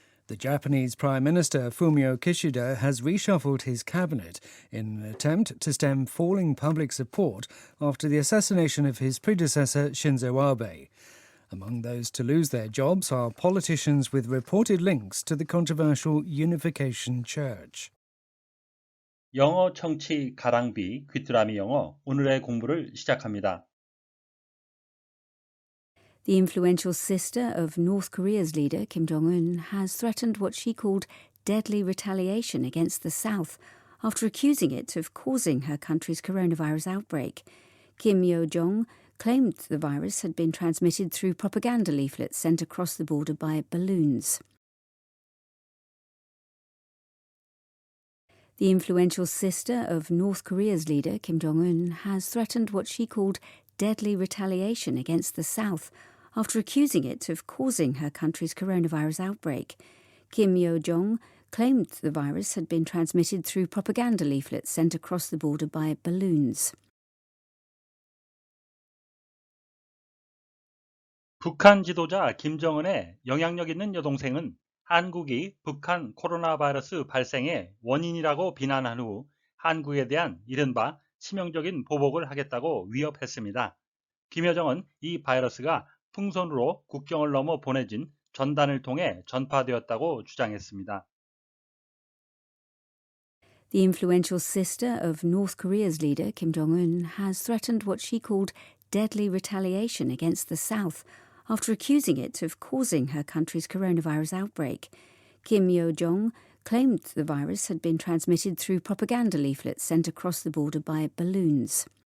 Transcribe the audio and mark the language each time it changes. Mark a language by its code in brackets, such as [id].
[en] The Japanese Prime Minister Fumio Kishida has reshuffled his cabinet in an attempt to stem falling public support after the assassination of his predecessor Shinzo Abe. Among those to lose their jobs are politicians with reported links to the controversial Unification Church. [ko] 영어 청취 가랑비 귀뚜라미 영어 오늘의 공부를 시작합니다. [en] The influential sister of North Korea's leader, Kim Jong-un, has threatened what she called deadly retaliation against the South after accusing it of causing her country's coronavirus outbreak. Kim Yo-jong claimed the virus had been transmitted through propaganda leaflets sent across the border by balloons. The influential sister of North Korea's leader, Kim Jong-un, has threatened what she called deadly retaliation against the South after accusing it of causing her country's coronavirus outbreak. Kim Yo-jong claimed the virus had been transmitted through propaganda leaflets sent across the border by balloons. [ko] 북한 지도자 김정은의 영향력 있는 여동생은 한국이 북한 코로나 바이러스 발생의 원인이라고 비난한 후 한국에 대한 이른바 치명적인 보복을 하겠다고 위협했습니다. 김여정은 이 바이러스가 풍선으로 국경을 넘어 보내진 전단을 통해 전파되었다고 주장했습니다. [en] The influential sister of North Korea's leader, Kim Jong-un, has threatened what she called deadly retaliation against the South after accusing it of causing her country's coronavirus outbreak. Kim Yo-jong claimed the virus had been transmitted through propaganda leaflets sent across the border by balloons.